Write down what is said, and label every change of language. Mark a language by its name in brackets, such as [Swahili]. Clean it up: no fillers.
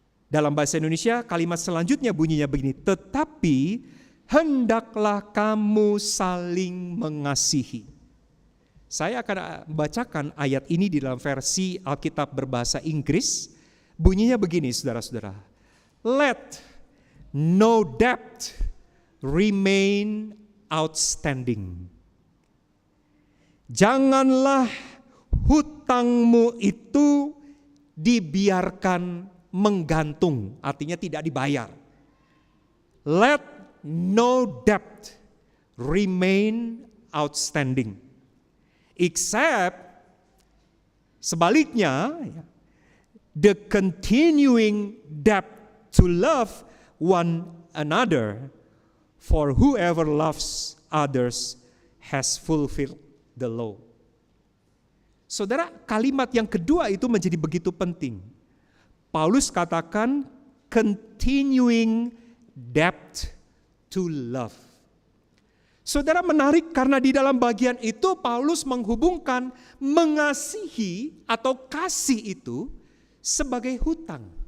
[Indonesian] Dalam bahasa Indonesia kalimat selanjutnya bunyinya begini, tetapi hendaklah kamu saling mengasihi. Saya akan membacakan ayat ini di dalam versi Alkitab berbahasa Inggris. Bunyinya begini saudara-saudara. [English] Let no debt remain outstanding. [Indonesian] Janganlah hutangmu itu dibiarkan menggantung, artinya tidak dibayar. [English] Let no debt remain outstanding. Except [Indonesian] sebaliknya, [English] the continuing debt to love one another, for whoever loves others has fulfilled the law. [Indonesian] Saudara, kalimat yang kedua itu menjadi begitu penting. Paulus katakan [English] continuing debt to love. [Indonesian] Saudara, menarik karena di dalam bagian itu Paulus menghubungkan mengasihi atau kasih itu sebagai hutang.